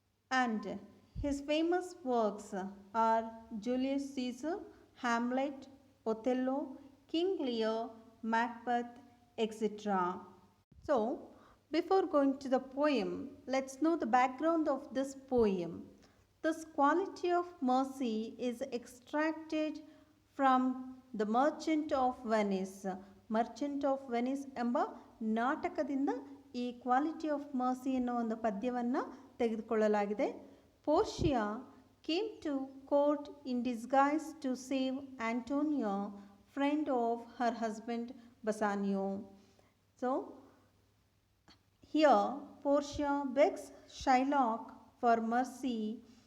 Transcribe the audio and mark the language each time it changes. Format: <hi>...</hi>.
<en>And his famous works are Julius Caesar, Hamlet, Othello, King Lear, Macbeth, etc. So, before going to the poem, let's know the background of this poem. This quality of mercy is extracted from The Merchant of Venice.</en> <kn>Merchant of Venice ಎಂಬ ನಾಟಕದಿಂದ ಈ quality of mercy ಎನ್ನುವ ಒಂದು ಪದ್ಯವನ್ನು ತೆಗೆದುಕೊಳ್ಳಲಾಗಿದೆ.</kn> <en>Portia came to court in disguise to save Antonio, friend of her husband Bassanio. So, here Portia begs Shylock for mercy.</en>